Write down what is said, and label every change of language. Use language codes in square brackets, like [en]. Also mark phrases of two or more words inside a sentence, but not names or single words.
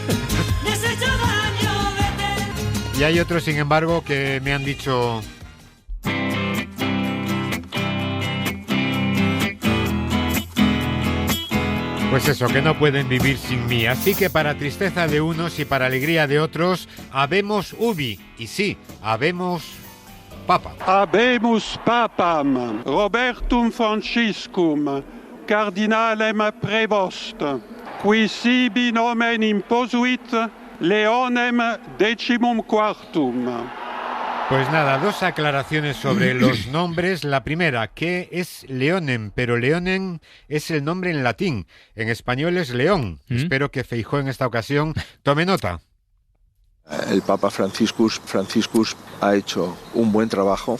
[es] Y hay otros, sin embargo, que me han dicho... Pues eso, que no pueden vivir sin mí. Así que para tristeza de unos y para alegría de otros, habemos ubi. Y sí, habemos papa. [la] Habemus papam, Robertum Franciscum, cardinalem prevost, qui sibi nomen imposuit, Leonem XIV. [es] Pues nada, dos aclaraciones sobre los nombres. La primera, que es Leonem, pero Leonem es el nombre en latín. En español es León. Espero que Feijóo en esta ocasión tome nota. El Papa Franciscus ha hecho un buen trabajo.